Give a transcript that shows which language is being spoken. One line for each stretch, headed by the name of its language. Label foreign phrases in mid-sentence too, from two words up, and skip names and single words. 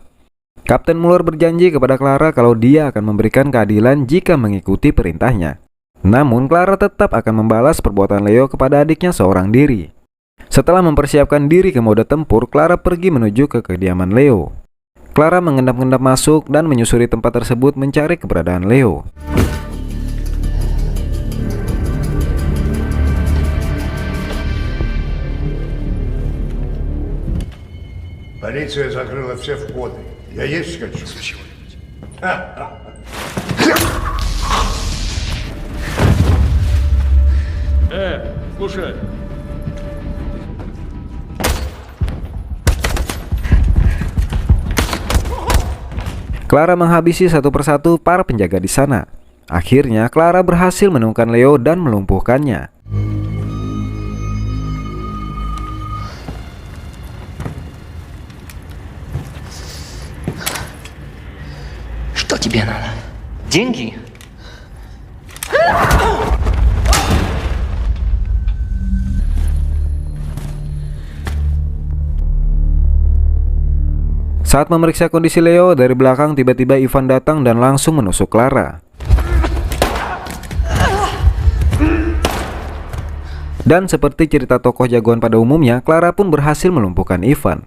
Indonesian: Kapten Muller berjanji kepada Clara kalau dia akan memberikan keadilan jika mengikuti perintahnya. Namun Clara tetap akan membalas perbuatan Leo kepada adiknya seorang diri. Setelah mempersiapkan diri ke mode tempur, Clara pergi menuju ke kediaman Leo. Clara mengendap-endap masuk dan menyusuri tempat tersebut mencari keberadaan Leo.
Russian: Полиция закрыла все входы. Я есть хочу. Случилось. Слушай.
Indonesian: Clara menghabisi satu persatu para penjaga di sana. Akhirnya Clara berhasil menemukan Leo dan melumpuhkannya.
Russian: Что тебе надо? Деньги?
Indonesian: Saat memeriksa kondisi Leo, dari belakang tiba-tiba Ivan datang dan langsung menusuk Clara. Dan seperti cerita tokoh jagoan pada umumnya, Clara pun berhasil melumpuhkan Ivan.